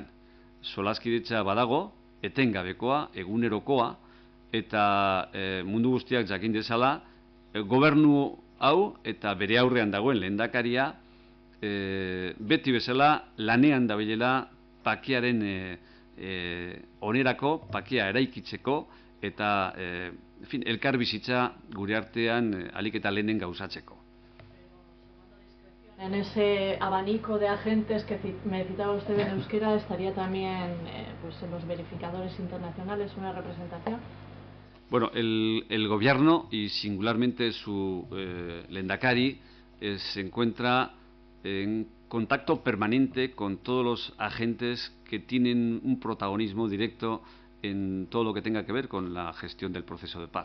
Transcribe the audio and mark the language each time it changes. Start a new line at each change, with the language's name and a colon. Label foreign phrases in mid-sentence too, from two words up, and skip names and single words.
Basque: Solaskidetza badago, etengabekoa, egunerokoa, eta mundu guztiak jakin dezala, gobernu hau eta bere aurrean dagoen lehendakaria, beti bezala lanean dabilela pakearen onerako, pakea eraikitzeko, eta elkarbizitza gure artean ahalik eta lehenen gauzatzeko.
Spanish: En ese abanico de agentes que me citaba usted en euskera, ¿estaría también pues en los verificadores internacionales una representación? Bueno, el gobierno y singularmente su lehendakari se encuentra en contacto permanente con todos los agentes que tienen un protagonismo directo en todo lo que tenga que ver con la gestión del proceso de paz.